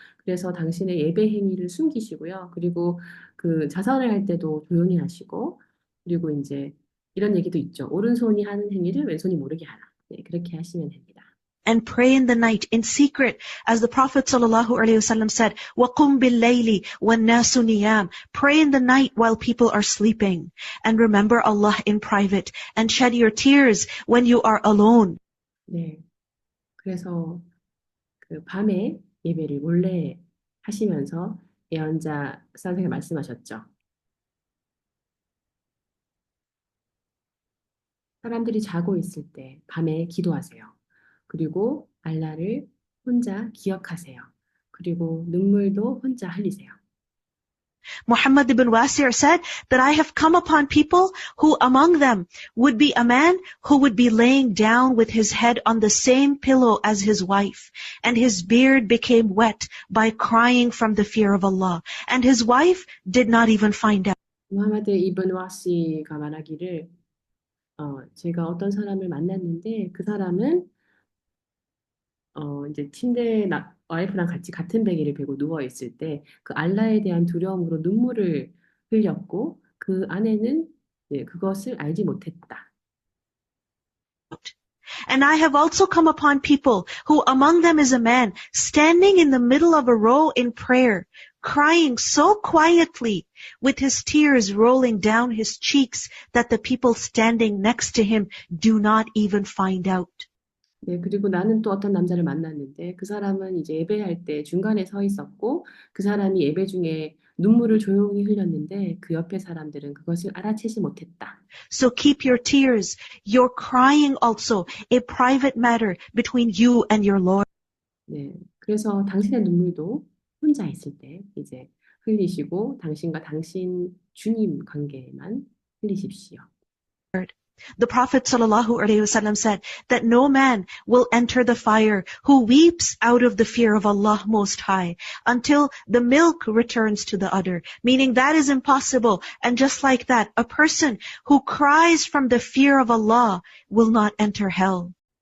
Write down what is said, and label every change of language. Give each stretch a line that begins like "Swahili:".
Korean: 그래서 당신의 예배 행위를 숨기시고요. 그리고 그 자선을 할 때도 조용히 하시고, 그리고 이제 이런 얘기도 있죠. 오른손이 하는 행위를 왼손이 모르게 하라. 네, 그렇게 하시면 됩니다.
English: And pray in the night in secret, as the Prophet ﷺ said,
Arabic: وَقُمْ بِاللَّيْلِ وَالنَّاسُ نِيَامٌ.
English: Pray in the night while people are sleeping. And remember Allah in private. And shed your tears when you are alone.
Korean: 네, 그래서 그 밤에 예배를 몰래 하시면서 예언자 선생님 말씀하셨죠. 사람들이 자고 있을 때 밤에 기도하세요. 그리고 알라를 혼자 기억하세요. 그리고 눈물도 혼자 흘리세요.
English: Muhammad ibn Wasir said that I have come upon people who among them would be a man who would be laying down with his head on the same pillow as his wife, and his beard became wet by crying from the fear of Allah, and his wife did not even find out.
Korean: 무하마드 이븐 와시가 말하기를 제가 어떤 사람을 만났는데 그 사람은 이제 침대에 와이프랑 같이 같은 베개를 베고 누워 있을 때 그 알라에 대한 두려움으로 눈물을 흘렸고 그 아내는 네, 그것을 알지 못했다.
English: And I have also come upon people who among them is a man standing in the middle of a row in prayer, crying so quietly with his tears rolling down his cheeks that the people standing next to him do not even find out.
Korean: 네, 그리고 나는 또 어떤 남자를 만났는데 그 사람은 이제 예배할 때 중간에 서 있었고 그 사람이 예배 중에 눈물을 조용히 흘렸는데 그 옆에 사람들은 그것을 알아채지 못했다.
English: So keep your tears, your crying also, a private matter between you and your Lord.
Korean: 네, 그래서 당신의 눈물도 혼자 있을 때 이제 흘리시고 당신과 당신 주님 관계에만 흘리십시오.
English: The Prophet ﷺ said that no man will enter the fire who weeps out of the fear of Allah Most High until the milk returns to the udder, meaning that is impossible. And just like that, a person who cries from the fear of Allah will not enter hell.